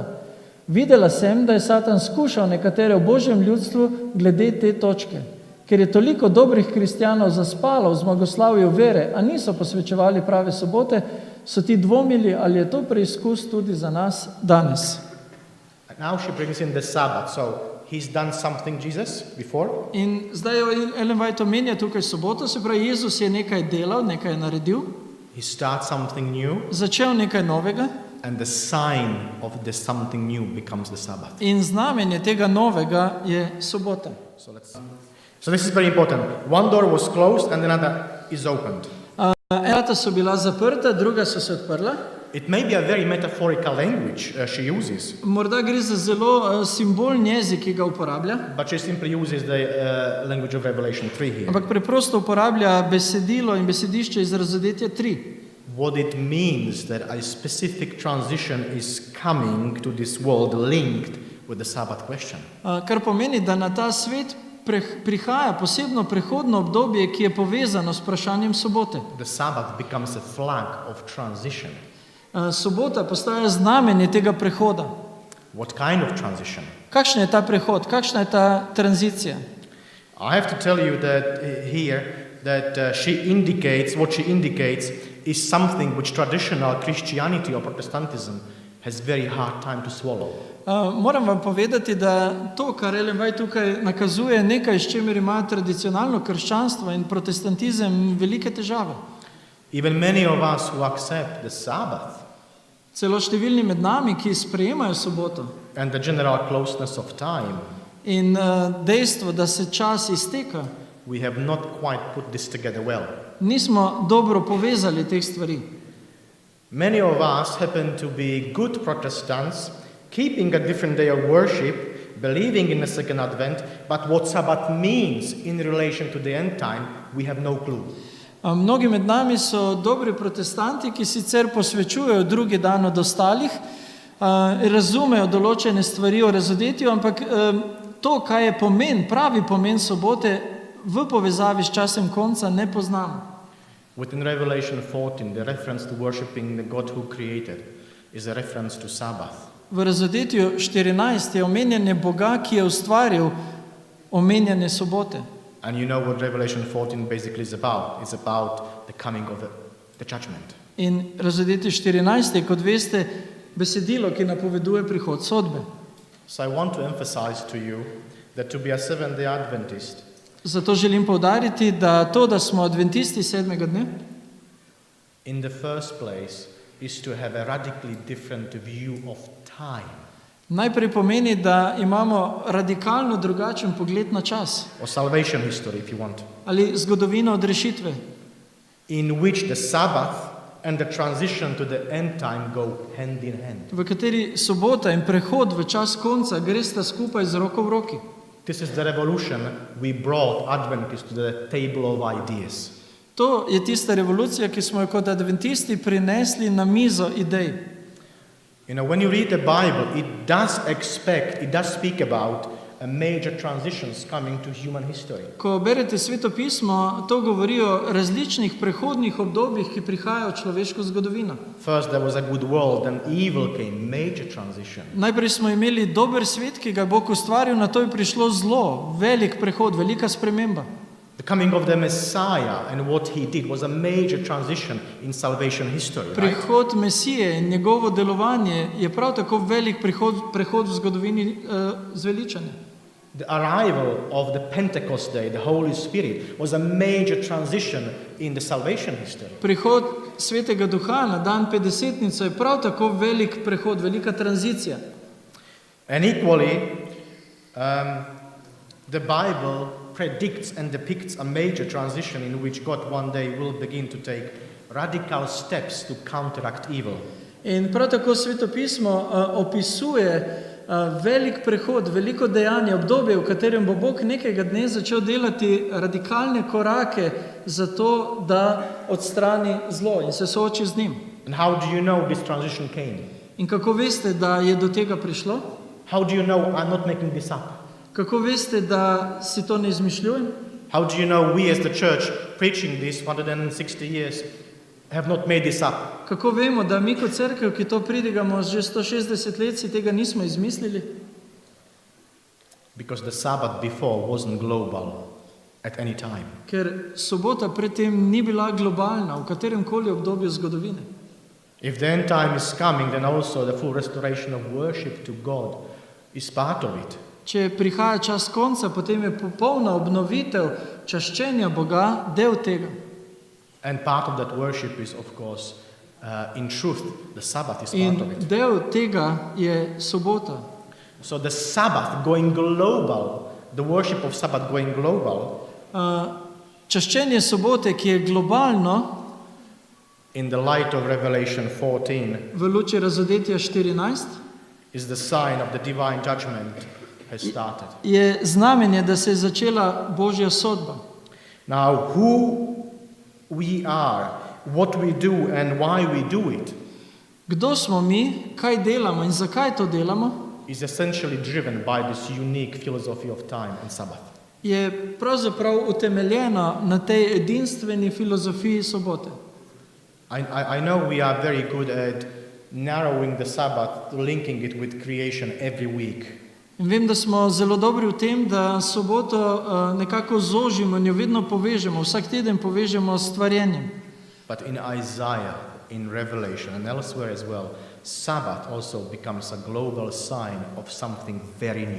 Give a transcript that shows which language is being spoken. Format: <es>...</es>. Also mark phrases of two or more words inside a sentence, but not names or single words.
<sl>Videla sem, da je Satan skušal nekatere v Božjem ljudstvu glede te točke. Ker je toliko dobrih kristjanov zaspalo v zmagoslavju vere, a niso posvečevali prave sobote, so ti dvomili, ali je to preizkus tudi za nas danes.</sl> <en>Now she brings in the Sabbath. So he's done something, Jesus, before.</en> <sl>In zdaj Ellen White omenja tukaj soboto, se pravi, Jezus je nekaj delal, nekaj naredil,</sl> <en>He starts something new,</en> <sl>začel nekaj novega</sl> <en>and the sign of the something new becomes the Sabbath.</en> <sl>in znamenje tega novega je sobota.</sl> <en>So this is very important. One door was closed and another is opened.</en> <sl>Ena so bila zaprta, druga so se odprla.</sl> <en>It may be a very metaphorical language she uses,</en> <sl>Morda gre za zelo simbolni jezik, ki ga uporablja,</sl> <en>but she simply uses the language of Revelation 3 here.</en> <sl>ampak preprosto uporablja besedilo in besedišče iz Razodetja 3.</sl> <en>What it means that a specific transition is coming to this world linked with the Sabbath question.</en> <sl>Kar pomeni, da na ta svet prihaja posebno prehodno obdobje, ki je povezano s vprašanjem sobote.</sl> <en>The Sabbath becomes a flag of transition.</en> <sl>Sobota postaja znamenje tega prehoda.</sl> <en>What kind of transition?</en> <sl>Kakšen je ta prehod, kakšna je ta tranzicija?</sl> <en>I have to tell you that here that what she indicates is something which traditional Christianity or Protestantism has very hard time to swallow.</en> <sl>Moram vam povedati, da to, kar Ellen White tukaj nakazuje, nekaj, s čimer ima tradicionalno krščanstvo in protestantizem velike težave.</sl> <en>Even many of us who accept the Sabbath</en> <sl>Celo številni med nami, ki sprejemajo soboto</sl> <en>and the general closeness of time,</en> <sl>in dejstvo, da se čas izteka,</sl> <en>we have not quite put this together well.</en> <sl>nismo dobro povezali teh stvari.</sl> <en>Many of us happen to be good Protestants, keeping a different day of worship, believing in the second advent, but what Sabbath means in relation to the end time, we have no clue.</en> <sl>Mnogi med nami so dobri protestanti, ki sicer posvečujejo drugi dan od ostalih, razumejo določene stvari o razodetju, ampak to, kaj je pomen, pravi pomen sobote v povezavi s časem konca, ne poznamo.</sl> <en>Within Revelation 14, the reference to worshipping the God who created is a reference to Sabbath.</en> <sl>V razodetju 14 je omenjanje Boga, ki je ustvaril omenjanje sobote.</sl> <en>And you know what Revelation 14 basically is about. It's about the coming of the judgment.</en> <sl>In razodetje 14 je, kot veste, besedilo, ki napoveduje prihod sodbe.</sl> <en>So I want to emphasize to you that to be a Seventh-day Adventist</en> <sl>Zato želim poudariti, da to, da smo adventisti 7. dne,</sl> <en>in the first place is to have a radically different view of time.</en> <sl>najprej pomeni, da imamo radikalno drugačen pogled na čas</sl> <en>Or salvation history, if you want,</en> <sl>ali zgodovino odrešitve,</sl> <en>in which the Sabbath and the transition to the end time go hand in hand.</en> <sl>v kateri sobota in prehod v čas konca gresta skupaj z roko v roki.</sl> <en>This is the revolution we brought Adventists to the table of ideas.</en> <sl>To je tista revolucija, ki smo jo kot adventisti prinesli na mizo idej.</sl> <en>You know, when you read the Bible, it does speak about a major transitions coming to human history.</en> <sl>Ko berete Sveto pismo, to govori o različnih prehodnih obdobjih, ki prihajajo v človeško zgodovino.</sl> <en>First there was a good world, then evil came, major transition.</en> <sl>Najprej smo imeli dober svet, ki ga je Bog ustvaril, na to je prišlo zlo, velik prehod, velika sprememba.</sl> <en>The coming of the Messiah and what he did was a major transition in salvation history, right?</en> <sl>Prihod Mesije in njegovo delovanje je prav tako velik prehod v zgodovini zveličanja.</sl> <en>The arrival of the Pentecost Day, the Holy Spirit, was a major transition in the salvation history.</en> <sl>Prihod Svetega Duha na dan Petdesetnice je prav tako velik prehod, velika tranzicija.</sl> <en>And equally, the Bible predicts and depicts a major transition in which God one day will begin to take radical steps to counteract evil.</en> <sl>In prav tako Sveto pismo opisuje velik prehod, veliko dejanje, obdobje, v katerem bo Bog nekega dne začel delati radikalne korake za to, da odstrani zlo in se sooči z njim.</sl> <en>And how do you know this transition came?</en> <sl>In kako veste, da je do tega prišlo?</sl> <en>How do you know I'm not making this up?</en> <sl>Kako veste, da si to ne izmišljujem?</sl> <en>How do you know we as the church preaching this 160 years have not made this up?</en> <sl>Kako vemo, da mi kot cerkev, ki to pridigamo že 160 let, si tega nismo izmislili?</sl> <en>Because the Sabbath before wasn't global at any time.</en> <sl>Ker sobota predtem ni bila globalna v katerem koli obdobju zgodovine.</sl> <en>If the end time is coming, then also the full restoration of worship to God is part of it.</en> <sl>Če prihaja čas konca, potem je popolna obnovitev čaščenja Boga del tega.</sl> <en>And part of that worship is, of course, in truth, the Sabbath is part</en> <sl>In</sl> <en>of it.</en> <sl>del tega je sobota.</sl> <en>So the Sabbath going global, the worship of Sabbath going global,</en> <sl>Čaščenje sobote, ki je globalno,</sl> <en>in the light of Revelation 14,</en> <sl>v luči razodetja 14,</sl> <en>is the sign of the divine judgment has started.</en> <sl>je znamenje, da se je začela Božja sodba.</sl> <en>Now, who we are, what we do and why we do it</en> <sl>Kdo smo mi, kaj delamo in zakaj to delamo,</sl> <en>is essentially driven by this unique philosophy of time and Sabbath.</en> <sl>je pravzaprav utemeljeno na tej edinstveni filozofiji sobote.</sl> <en>I know we are very good at narrowing the Sabbath, linking it with creation every week.</en> <sl>In vem, da smo zelo dobri v tem, da soboto nekako zožimo in jo vedno povežemo, vsak teden povežemo s stvarjenjem.</sl> <en>But in Isaiah, in Revelation and elsewhere as well, Sabbath also becomes a global sign of something very new.</en>